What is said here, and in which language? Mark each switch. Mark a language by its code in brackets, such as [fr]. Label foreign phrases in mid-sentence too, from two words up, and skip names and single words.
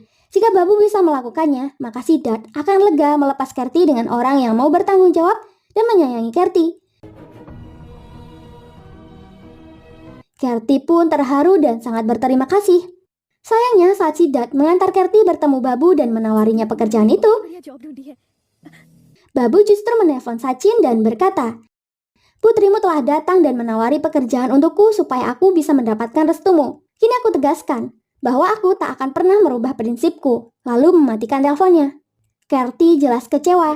[id] Jika Babu bisa melakukannya, maka Siddharth akan lega melepas Kerti dengan orang yang mau bertanggung jawab dan menyayangi Kerti. Kerti pun terharu dan sangat berterima kasih. Sayangnya saat Siddharth mengantar Kerti bertemu Babu dan menawarinya pekerjaan itu, [hi] बढ़िया जॉब ढूंढी है। [id] Babu justru menelpon Sachin dan berkata, putrimu telah datang dan menawari pekerjaan untukku supaya aku bisa mendapatkan restumu. Kini aku tegaskan bahwa aku tak akan pernah merubah prinsipku, lalu mematikan teleponnya. Kerti jelas kecewa.